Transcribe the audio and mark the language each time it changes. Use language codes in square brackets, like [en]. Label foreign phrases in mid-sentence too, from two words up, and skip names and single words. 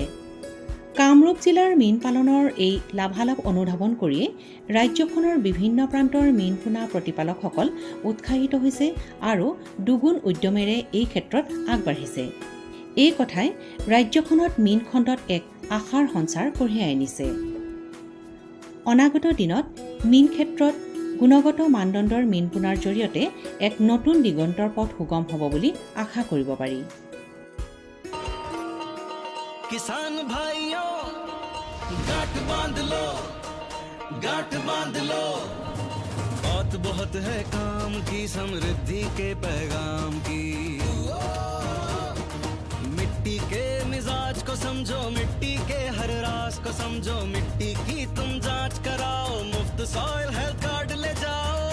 [as] কামৰূপ জিলাৰ মীন পালনৰ এই লাভালাভ অনুধাৱন কৰিয়ে ৰাজ্যখনৰ বিভিন্ন প্ৰান্তৰ মীন পোনা প্ৰতিপালকসকল উৎসাহিত হৈছে আৰু দুগুণ উদ্যমেৰে এই ক্ষেত্ৰত আগবাঢ়িছে। এই কথাই ৰাজ্যখনত মীন খণ্ডত এক আশাৰ সঞ্চাৰ কঢ়িয়াই আনিছে। অনাগত দিনত মীন ক্ষেত্ৰত গুণগত মানদণ্ডৰ মীন পোনাৰ জৰিয়তে এক নতুন দিগন্তৰ পথ সুগম হ'ব বুলি আশা কৰিব পাৰি। [hi] किसान भाइयों लो, गांठ बांध लो। बात बहुत है काम की, समृद्धि के पैगाम की। मिट्टी के मिजाज को समझो, मिट्टी के हर राज को समझो, मिट्टी की तुम जांच कराओ, मुफ्त सॉइल हेल्थ कार्ड ले जाओ।